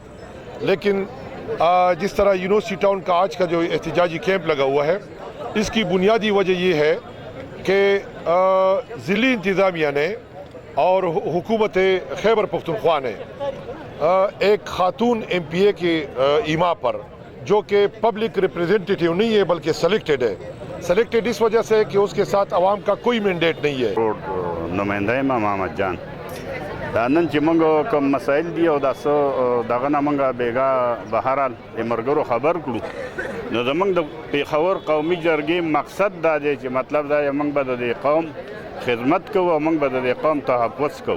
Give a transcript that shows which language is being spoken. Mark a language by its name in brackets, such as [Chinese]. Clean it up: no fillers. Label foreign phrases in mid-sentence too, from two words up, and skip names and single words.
[Urdu] لیکن جس طرح یونیورسٹی ٹاؤن کا آج کا جو احتجاجی کیمپ لگا ہوا ہے، اس کی بنیادی وجہ یہ ہے کہ ضلعی انتظامیہ نے اور حکومت خیبر پختونخوا نے ایک خاتون MPA کے ایما پر، جو کہ [English] public representative [Urdu] نہیں ہے بلکہ سلیکٹڈ ہے، سلیکٹڈ اس وجہ سے کہ اس کے ساتھ عوام کا کوئی مینڈیٹ نہیں ہے. [Pashto] نمائندہ امام محمد جان نن چې موږ کوم مسایل دي او دغه نه موږ بیګا بهرحال مرګرو خبر کړو، نو زموږ د پېښور قومي جرګې مقصد دا دی چې مطلب دا موږ به د قوم خدمت کوو او موږ به د قوم تحفظ کوو.